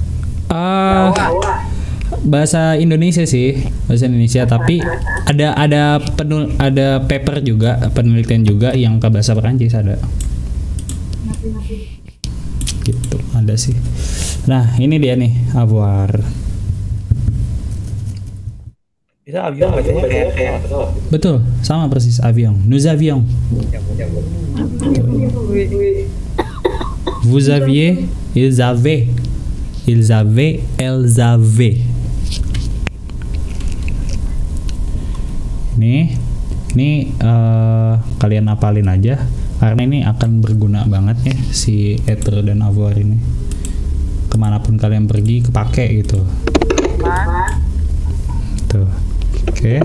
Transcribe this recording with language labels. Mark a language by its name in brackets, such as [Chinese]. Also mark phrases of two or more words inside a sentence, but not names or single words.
[Indonesian] Bahasa Indonesia sih, bahasa Indonesia, tapi ada paper juga, penelitian juga yang ke bahasa Perancis ada. Gitu, ada sih. Nah, ini dia nih, avoir. Itu avion bacanya kayak Betul, sama persis [French] avion. Nous avions. Vous aviez, ils avaient. Ils avaient, elles avaient. [Indonesian] Ini kalian hafalin aja karena ini akan berguna banget ya si etre dan avoir ini. Kemanapun kalian pergi kepake gitu. Tuh, oke.